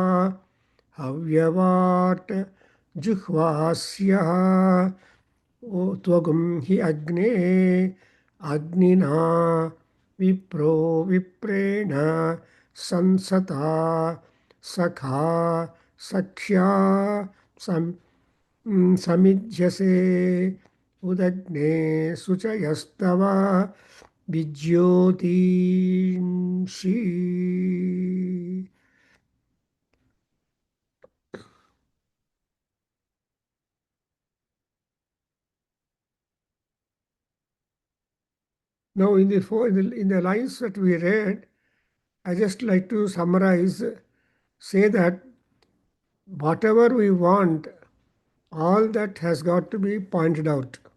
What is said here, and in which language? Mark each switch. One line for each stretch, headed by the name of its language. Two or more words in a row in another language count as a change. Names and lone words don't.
Sanskrit: ಹವ್ಯವಾಟ್ ಜುಹ್ವಾಸ್ಯಃ ತ್ವಗುಂ ಹಿ ಅಗ್ನೇ ಅಗ್ನಿನಾ ವಿಪ್ರೋ ವಿಪ್ರೇಣ ಸಂಸತಾ ಸಖಾ ಸಖ್ಯಾ ಸಮಿಧ್ಯಸೆ ಉದಗ್ನೇ ಶುಚಯಸ್ತವ ವಿಜ್ಯೋತೀಂಷಿ.
English: Now, in the lines that we read, I just like to summarize, say that whatever we want, all that has got to be pointed out.